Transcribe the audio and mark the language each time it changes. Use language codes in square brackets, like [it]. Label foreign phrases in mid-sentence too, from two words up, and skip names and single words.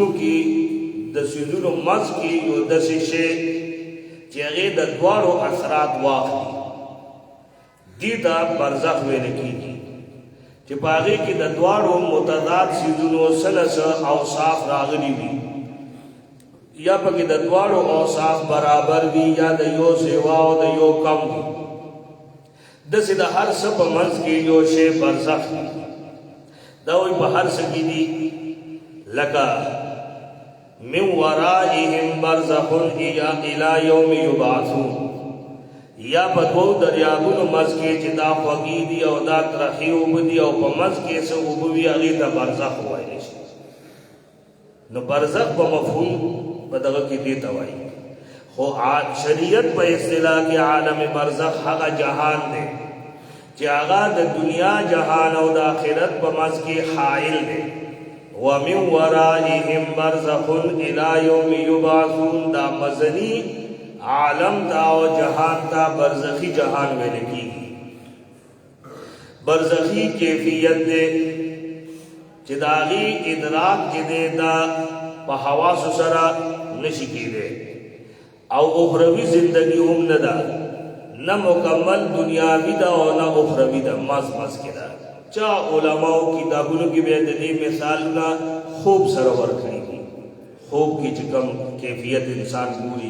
[ps] کې د څیزونو منځ کې یو داسې شی چې هغې د دواړو اثرات واخلي دې ته برزخ ویل کېږي چې په هغې کې د دواړو متضاد څیزونو څه نه څه اوصاف راغلي وي یا پکې د دواړو اوصاف برابر وي یا د یو سیوا او د یو کم وي داسې د هر څه په منځ کې یو شی برزخ دا وایي په هر څه کې دي لکه [ar] من ورائهم برزخ الی یوم یبعثون [ps] یا په دوو دریابونو منځ کې چې دا خوږې دي او دا ترخې اوبه دي او په منځ کې څه اوبه وي هغې ته برزخ وویلی شي نو برزخ په مفهوم په دغه کې دې ته وایي خو شریعت په اصطلاح کې عالم برزخ هغه جهان دی چې هغه د دنیا جهان او د آخرت په منځ کې حائل دی [ar] ومن ورائهم برزخ الی یوم یبعثون [ps] دا مزنی عالم دا او جهان تا برزخی جهان ویل کیږي برزخی کیفیت دے چې داغي ادراک چې دے دا په حواس سره نشي کېده او اخروی زندگی هم نه ده نه مکمل دنیاوی ده او نه اخروی ده مز کې ده چا علماء کتابونو کې به د دې مثالونه خوب سره ورکړي دي خوب کې چې کوم کیفیت انسان ګوري